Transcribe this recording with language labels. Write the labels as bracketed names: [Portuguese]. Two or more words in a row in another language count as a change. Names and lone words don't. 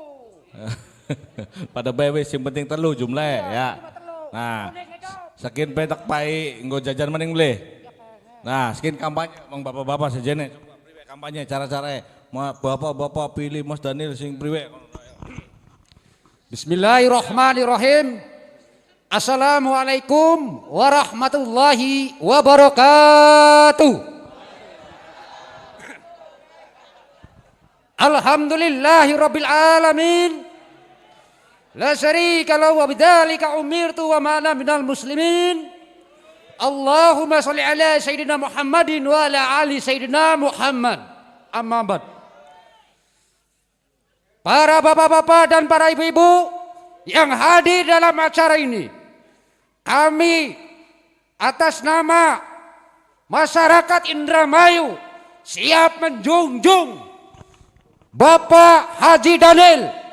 [Javanese] Pada bae wis sing penting 3 jumlah ya. Nah, saking petak pai nggo jajan maning beli. Nah, saking kampanye mong bapak-bapak sejene coba priwe kampanye cara-carane. Bapak-bapak pilih Mas Daniel sing priwe. [Arabic] بسم الله الرحمن الرحيم. السلام عليكم ورحمة الله وبركاته. الحمد لله رب العالمين. لا شريك له وبذلك أمرت وما أنا من المسلمين. اللهم صل على سيدنا محمد وعلى آل سيدنا محمد. أما بعد. [Indonesian] Para bapak-bapak dan para ibu-ibu yang hadir dalam acara ini, kami atas nama masyarakat Indramayu siap menjunjung Bapak Haji Daniel.